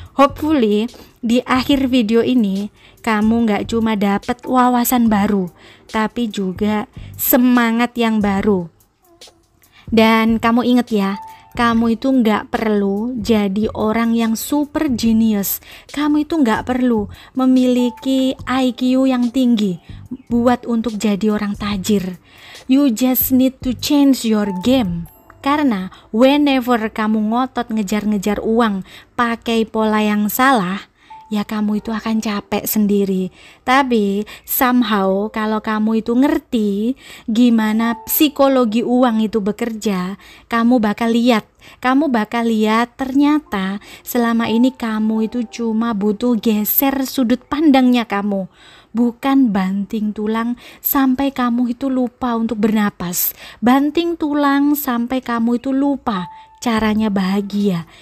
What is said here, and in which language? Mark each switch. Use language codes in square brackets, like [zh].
[id] Hopefully di akhir video ini kamu gak cuma dapat wawasan baru, tapi juga semangat yang baru. Dan kamu inget ya, kamu itu gak perlu jadi orang yang super genius. Kamu itu gak perlu memiliki IQ yang tinggi buat untuk jadi orang tajir. [en] You just need to change your game. [id] Karena whenever kamu ngotot ngejar-ngejar uang pakai pola yang salah, ya kamu itu akan capek sendiri. Tapi somehow kalau kamu itu ngerti gimana psikologi uang itu bekerja, kamu bakal lihat ternyata selama ini kamu itu cuma butuh geser sudut pandangnya kamu, bukan banting tulang sampai kamu itu lupa untuk bernapas, banting tulang sampai kamu itu lupa caranya bahagia.